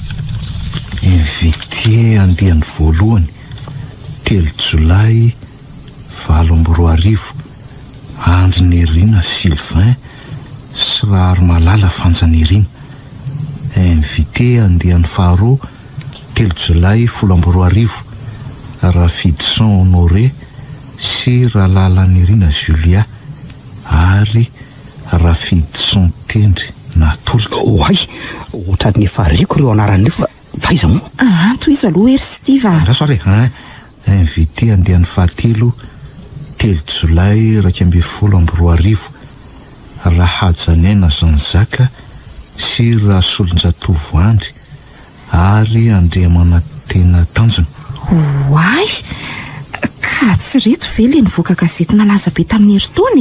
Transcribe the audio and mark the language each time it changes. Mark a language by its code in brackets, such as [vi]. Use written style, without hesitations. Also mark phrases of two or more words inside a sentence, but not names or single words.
[mg] invité andehan'ny voalohany 3 jolay 20 Anjanirina Sylvain sy Rary Malala Fanjanirina invité andehan'ny faharoa 3 jolay 12 Rafidson Honoré sy Ralalanirina Julia ary Rafidson Tendry Natolika oay ohatran'ny fariko ireo anaran'io fa taiza mo anto izy aloha ery Steve ndaso are invité andehan'ny fahatelo 3 jolay 20 Rahajanaina Zanzaka sy Rasolonjatovoandry ary Andriamanatena Tanjona oay ka tsy reto ve le nivoaka gazety nalaza be tamin'ny herintaona